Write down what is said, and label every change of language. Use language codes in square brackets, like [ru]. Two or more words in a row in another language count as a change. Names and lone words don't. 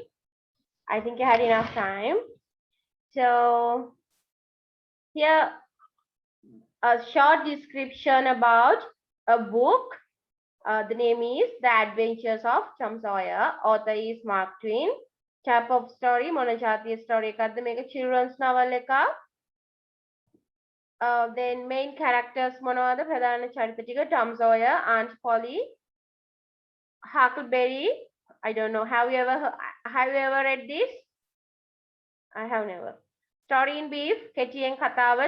[en] I think you had enough time. So here a short description about a book. The name is The Adventures of Tom Sawyer. Author is Mark Twain. Type of story, [si] මොන ජාතිය story එකක්ද මේක [en] children's novel [si] එකක්. [en] Then main characters මොනවද? [si] ප්‍රධාන චරිත ටික Tom Sawyer, Aunt Polly, Huckleberry. [en] I don't know. Have you ever read this? I have never. Story in brief, [si] කෙටියෙන් කතාව.